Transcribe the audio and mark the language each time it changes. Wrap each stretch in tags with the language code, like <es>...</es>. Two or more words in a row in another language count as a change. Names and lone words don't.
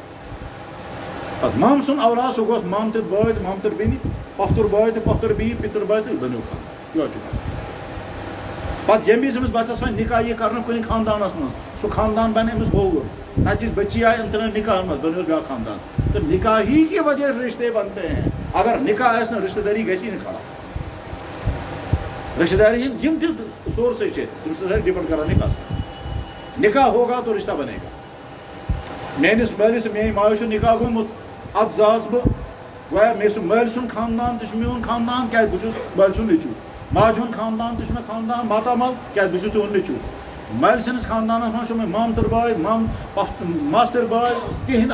<ks>پتہٕ مامہٕ سُنٛد اولاد سُہ گوس مامتٕر بٲے تہٕ مامتٕر بیٚنہِ پۄپھتُر بٲے تہٕ پۄپھتٕر بیٚنہِ پِتٕر بٲے تہٕ بنیو خاندان یہِ چھُ پتہ یم وز بچس وۄنۍ نکاح یہ کرنا کُنہِ خاندانس منٛز سُہ خاندان بنہِ أمِس ہووُر تتِچ بچی آئے انتنا نکاح منٛز بنیوس بیٛاکھ خاندان</ks> <ur>تو نکاح ہی کی وجہ رشتے بنتے ہیں</ur> <ks>اگر نکاح آسہِ نہٕ رشتہ داری گژھی نہٕ کھڑا رشتہ داری یم تہِ سورسز چھِ تِم چھِ سٲری ڈپینڈ کران نکاحس پٮ۪ٹھ</ks> <ur>نکاح ہوگا تو رشتہ بنے گا</ur> <ks>میٲنِس مٲلِس تہٕ میٛانہِ ماجہِ چھُ نکاح گوٚمُت اتھ زاس بہٕ گویا مےٚ چھُ مٲلۍ سُنٛد خاندان تہِ چھُ میون خاندان کیٛازِ بہٕ چھُس مٲلۍ سُنٛد نیٚچوٗ ماجہِ ہُنٛد خاندان تہِ چھُ مےٚ خاندان ماتامال کیٛازِ بہٕ چھُس تِہُنٛد نیٚچوٗ مٲلۍ سٕنٛدِس خاندانس منٛز چھُ مےٚ مامتٕر باے ماستٕر باے تِہنٛدۍ</ks>